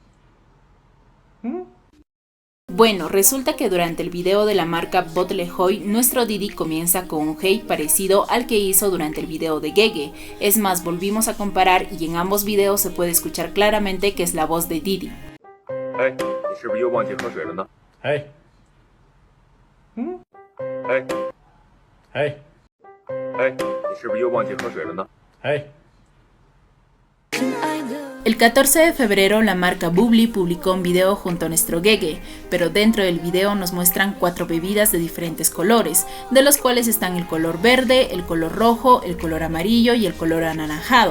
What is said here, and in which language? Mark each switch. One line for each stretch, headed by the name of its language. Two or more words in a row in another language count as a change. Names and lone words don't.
Spanish: Bueno, resulta que durante el video de la marca Botlejoy, nuestro Didi comienza con un hey parecido al que hizo durante el video de Gege. Es más, volvimos a comparar y en ambos videos se puede escuchar claramente que es la voz de Didi.
Chinese: Hey, ¿你是不是又忘记喝水了呢? Hey. Hey. Hey. Hey, 你是不是又忘记喝水了呢? Hey.
Spanish: El 14 de febrero la marca Bubbly publicó un video junto a nuestro Gege, pero dentro del video nos muestran 4 bebidas de diferentes colores, de los cuales están el color verde, el color rojo, el color amarillo y el color anaranjado.